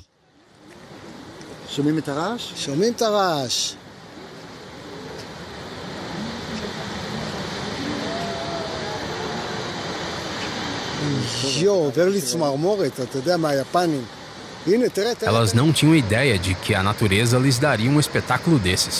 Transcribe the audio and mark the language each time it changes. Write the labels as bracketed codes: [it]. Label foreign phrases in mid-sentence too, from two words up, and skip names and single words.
[he] שומעים את הרעש? שומעים את הרעש. עובר לי צמרמורת, אתה יודע, מהיפנים. הנה, תראה. [pt] Elas não tinham ideia de que a natureza lhes daria um espetáculo desses.